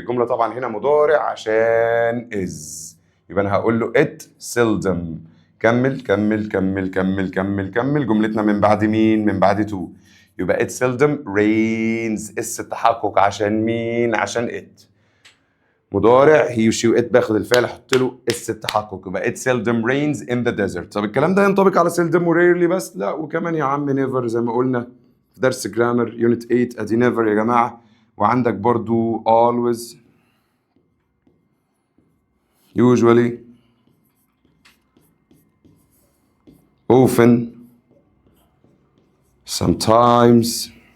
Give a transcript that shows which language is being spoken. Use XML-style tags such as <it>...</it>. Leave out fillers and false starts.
<ar>الجمله طبعا هنا مضارع عشان از، يبقى انا هقول له</ar> <en>it seldom.</en> <ar>كمل كمل كمل كمل كمل كمل. جملتنا من بعد مين؟ من بعد to. يبقى</ar> <en>it seldom rains،</en> <ar>اس التحقق عشان مين؟ عشان it. مضارع he she it، باخد الفعل احط له اس التحقق، يبقى</ar> <en>it seldom rains in the desert.</en> <ar>طب الكلام ده ينطبق على seldom و rarely بس؟ لا، وكمان يا عم never زي ما قلنا في درس جرامر يونت 8 ادي never يا جماعه. وعندك برضو always، usually، often، sometimes.</ar>